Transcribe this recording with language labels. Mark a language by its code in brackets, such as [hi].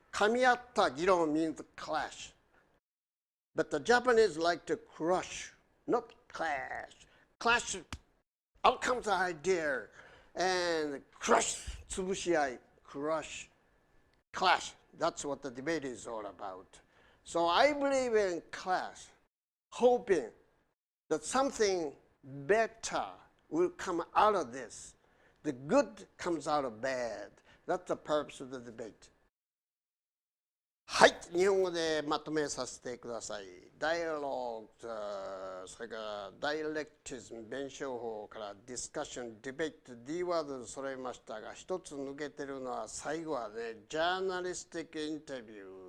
[ja] 噛み合った議論 [en] means clash. But the Japanese like to crush, not clash. Clash, out comes the idea, and crush, [ja] 潰し合い, [en] crush, clash. That's what the debate is all about. So I believe in clash, hoping that something better will come out of this. The good comes out of bad. That's the purpose of the debate. [ja] はい、日本語でまとめさせてください。ダイアログ、それからダイレクティズム、弁証法からディスカッション、ディベート、D ワードで揃いましたが、一つ抜けてるのは最後はね、ジャーナリスティックインタビュー。